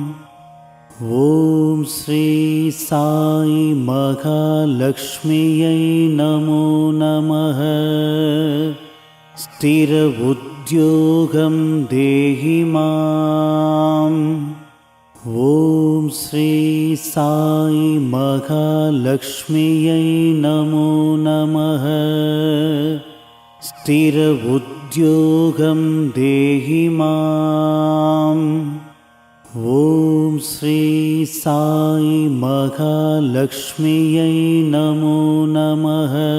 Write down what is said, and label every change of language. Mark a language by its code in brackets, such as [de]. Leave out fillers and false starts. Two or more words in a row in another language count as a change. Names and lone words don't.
[sa] ॐ श्री साई महालक्ष्म्यै नमो नमः। स्थिर उद्योगं देहि माम्। సాయి మహాలక్ష్మియై నమో నమః. స్థిర ఉద్యోగం దేహి మాం. ఓం శ్రీ సాయి మహాలక్ష్మియై నమో నమః.